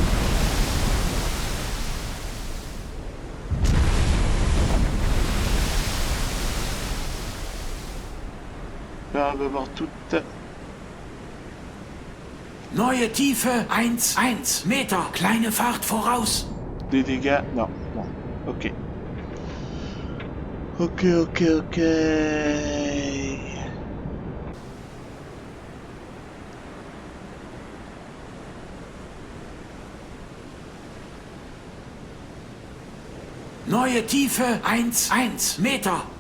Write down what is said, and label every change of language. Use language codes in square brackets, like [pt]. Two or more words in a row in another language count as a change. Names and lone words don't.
[de] Ja, wir machen toute... Neue Tiefe 1 Meter. Kleine Fahrt voraus. [fr] Des dégâts... Non, bon, ok. Ok. [de] Neue Tiefe 1 Meter.